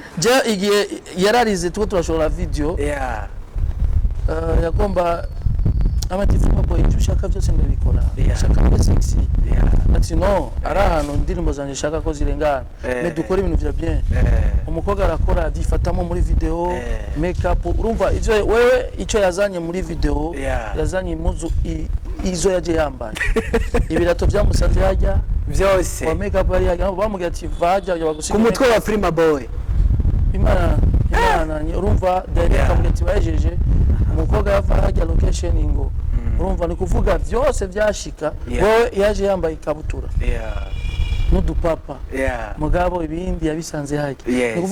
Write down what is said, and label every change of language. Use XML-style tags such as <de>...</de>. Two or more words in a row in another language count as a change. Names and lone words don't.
<rn>je igihe yararize tuko turashora video yagomba amati Frima Boy ushaka byose ndabikora shaka ko sexy ati no ari ahantu indirimbo zanje shaka ko zirengana me dukora ibintu bya bien umukobwa arakora adifatamo muri video</rn> <en>make up</en> <rn>urumva ivyo wewe ico yazanye muri video yazanye impuzu izo yaje yambaye ibirato byamusanze yajya byose wa</rn> <en>make up</en> <rn>yari yajya bamubwira ati vaja ku mutwe wa Frima Boy imana urumva direct amugati bajeje umukobwa yava hajya location ingo urumva ni kuvuga byose byashika wowe yaje yambaye ikabutura n'udupapa mugabo ibindi yabisanze hajya ni</rn>